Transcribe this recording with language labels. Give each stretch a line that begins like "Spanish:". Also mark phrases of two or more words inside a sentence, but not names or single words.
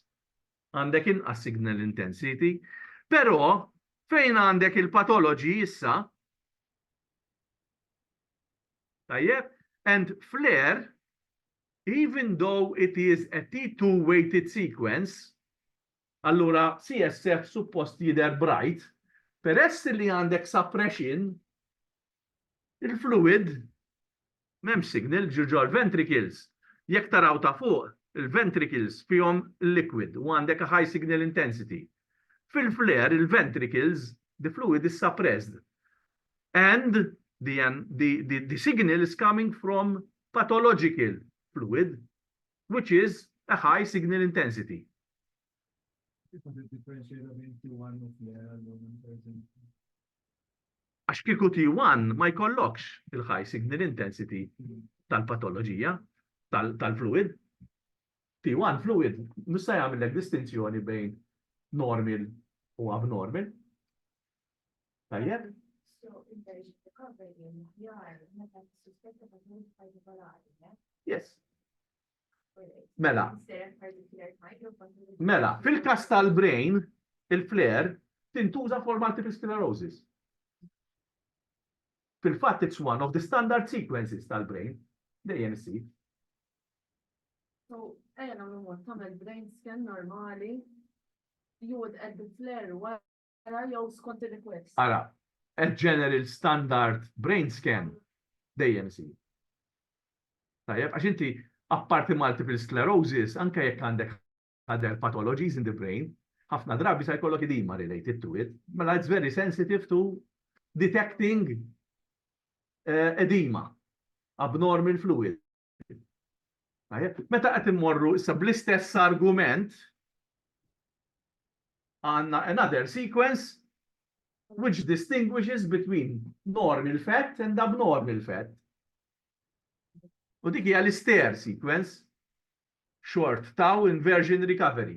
Maltese: Għandek inqas
English: signal intensity,
Maltese: però fejn għandek il-pathology issa, tajjeb,
English: and flare, even though it is a T2 weighted sequence,
Maltese: allura CSF suppost jidher bright, peress li għandek suppression, il-fluid m'hemmx signal ġo l-ventricles. Jekk taraw ta' fuq, il-ventricles fihom liquid u għandek
English: a high signal intensity.
Maltese: Fil-flare,
English: il-ventricles, the fluid is suppressed. And the signal is coming from pathological fluid, which is a high signal intensity.
Maltese: Għax kieku T1 ma jkollokx il-
English: high signal intensity
Maltese: tal-patoloġija, tal-fluid. T1 fluid, nista' jagħmellek distinzjoni bejn normal u abnormal. Tajjeb? Yes. Mela, fil-kas tal-brain, il-flare tintuża
English: for multiple sclerosis.
Maltese: Fil-fatt,
English: it's one of the standard sequences tal-brain, the ANC. So,
Maltese: namlu tamel
English: brain scan
Maltese: normali,
English: you would add the flare
Maltese: wara jew skont il-request.
English: Ara, a general standard brain scan, the ANC.
Maltese: Tajjeb, għax inti apparti
English: multiple sclerosis,
Maltese: anke jekk għandek
English: other pathologies in the brain,
Maltese: ħafna drabi sa jkollok
English: edema related to it, mela it's very sensitive to detecting edema, abnormal fluid.
Maltese: Meta qed immorru issa bl-istess argument għandna
English: another sequence which distinguishes between normal fat and abnormal fat.
Maltese: U dik hija l-
English: stair sequence, short tau inversion recovery.